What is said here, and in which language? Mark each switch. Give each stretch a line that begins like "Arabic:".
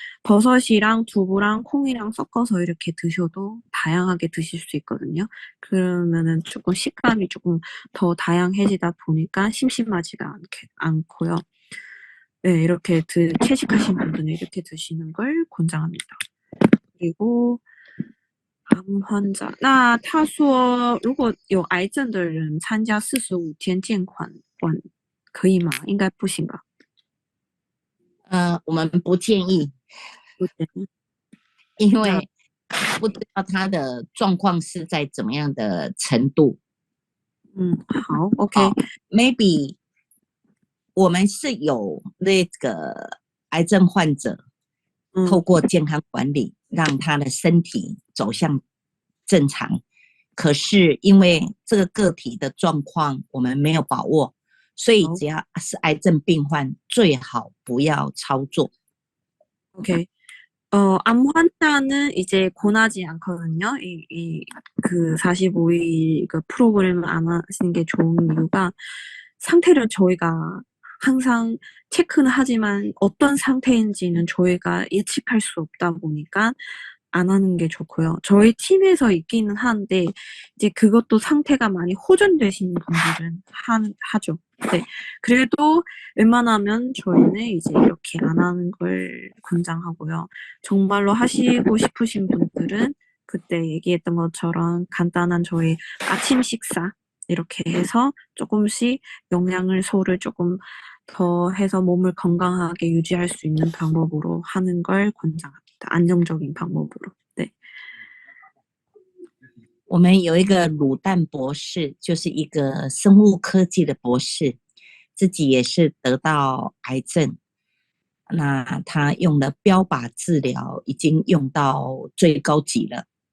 Korean: 버섯이랑 두부랑 콩이랑 섞어서 이렇게 드셔도 다양하게 드실 수 있거든요. 그러면은 조금 식감이 조금 더 다양해지다 보니까 심심하지가 않고요. 네, 이렇게 채식하신 분들은 이렇게 드시는 걸 권장합니다. 그리고 암 환자.
Chinese: 那他说如果有癌症的人参加45天健康管可以吗？应该不行吧？我们不建议，因为不知道他的状况是在怎么样的程度。好 ，OK。Maybe 我们是有那个癌症患者透过健康管理让他的身体走向正常，可是因为这个个体的状况我们没有把握，所以只要是癌症病患最好不要操作。 OK.
Korean: 암 환자는 이제 권하지 않거든요. 그 45일 그 프로그램을 안 하시는 게 좋은 이유가 상태를 저희가 항상 체크는 하지만 어떤 상태인지는 저희가 예측할 수 없다 보니까 안 하는 게 좋고요. 저희 팀에서 있기는 한데 이제 그것도 상태가 많이 호전되시는 분들은 하죠. 네. 그래도 웬만하면 저희는 이제 이렇게 안 하는 걸 권장하고요. 정말로 하시고 싶으신 분들은 그때 얘기했던 것처럼 간단한 저희 아침 식사 이렇게 해서 조금씩 영양소를 조금 더 해서 몸을 건강하게 유지할 수 있는 방법으로 하는 걸 권장합니다. 안정적인 방법으로. 네.
Chinese: 我们有一个卤蛋博士，就是一个生物科技的博士，自己也是得到癌症。那他用的标靶治疗已经用到最高级了。